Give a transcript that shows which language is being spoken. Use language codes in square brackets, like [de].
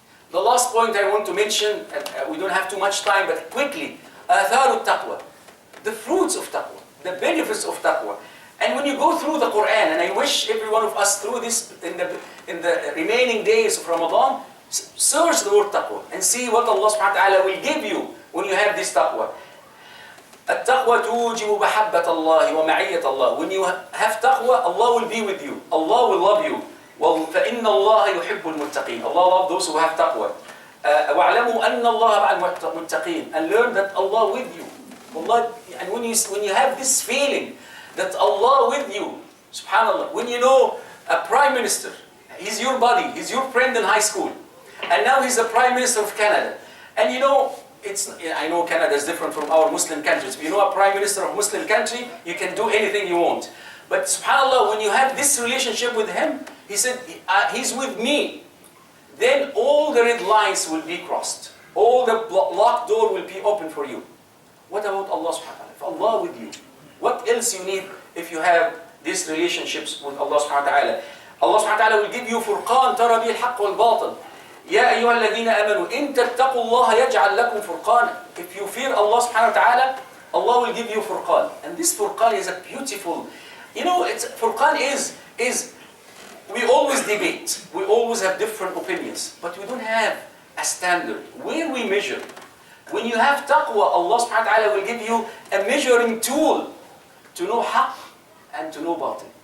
[en] The last point I want to mention, we don't have too much time, but quickly, [ar] آثار التقوى. [en] The fruits of taqwa, the benefits of taqwa. And when you go through the Quran, and I wish every one of us through this in the remaining days of Ramadan, search the word taqwa and see what Allah subhanahu wa ta'ala will give you when you have this taqwa. [ar] التقوى توجب محبة الله ومعية الله. [en] When you have taqwa, Allah will be with you. Allah will love you. [ar] فإن الله يحب المتقين. [en] Allah loves those who have taqwa. [ar] وَاعْلَمُوا أَنَّ اللَّهَ مَعَ الْمُتَّقِينَ. [en] And learn that Allah with you. Allah, and when you have this feeling that Allah with you, subhanallah, when you know a prime minister, he's your buddy, he's your friend in high school, and now he's the prime minister of Canada, and you know, I know Canada is different from our Muslim countries, but you know a prime minister of Muslim country, you can do anything you want. But subhanallah, when you have this relationship with him, he said, he's with me, then all the red lines will be crossed. All the locked door will be open for you. What about Allah subhanahu wa ta'ala? If Allah with you, what else you need if you have these relationships with Allah subhanahu wa ta'ala? Allah subhanahu wa ta'ala will give you [ar] فرقان ترى به الحق والباطل. يا أيها الذين آمنوا إن تتقوا الله يجعل لكم فرقانا. [en] If you fear Allah subhanahu wa ta'ala, Allah will give you furqan. And this furqan is a beautiful, furqan is we always debate, we always have different opinions, but we don't have a standard where we measure. When you have taqwa, Allah subhanahu wa ta'ala will give you a measuring tool to know haqq and to know batil.